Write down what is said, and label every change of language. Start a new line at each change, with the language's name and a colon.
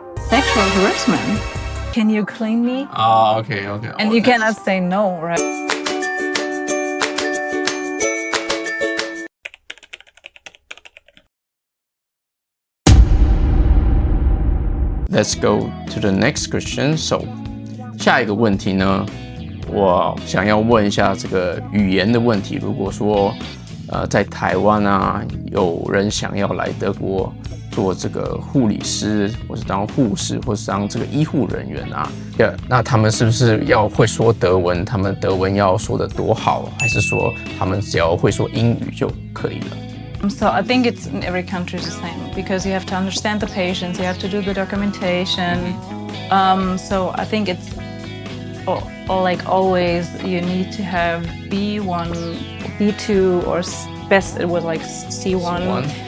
English: Sexual harassment. Can you clean me? Okay. And you cannot say no, right? Let's go to the next question.
Chinese: So, 下一个问题呢，我想要问一下这个语言的问题。如果说在台湾啊，有人想要来德国做这个护理师，或是当护士，或是当这个医护人员啊，那他们是不是要会说德文？他们德文要说得多好，还是说他们只要会说英语就可以了？
English: So I think it's in every country the same because you have to understand the patients, you have to do the documentation. So I think it's like always you need to have B1, B2, or best it was like C1.